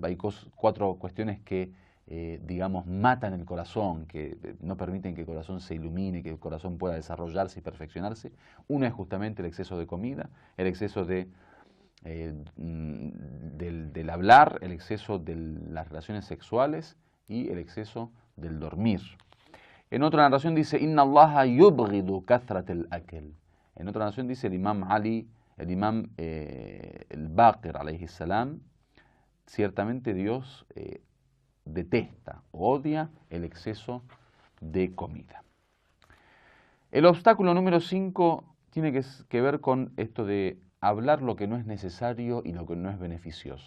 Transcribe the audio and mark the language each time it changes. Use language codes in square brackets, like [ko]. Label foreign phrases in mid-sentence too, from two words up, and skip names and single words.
[es] Hay cuatro cuestiones que, matan el corazón, que no permiten que el corazón se ilumine, que el corazón pueda desarrollarse y perfeccionarse. Una es justamente el exceso de comida, el exceso del hablar, el exceso de las relaciones sexuales y el exceso del dormir. En otra narración dice: [ar] إن الله يبغض كثرة الأكل. [es] En otra narración dice el imam Ali, el imam el-Baqir [ar] عليه السلام, [es] ciertamente Dios detesta, odia el exceso de comida. El obstáculo número 5 tiene que ver con esto de hablar lo que no es necesario y lo que no es beneficioso.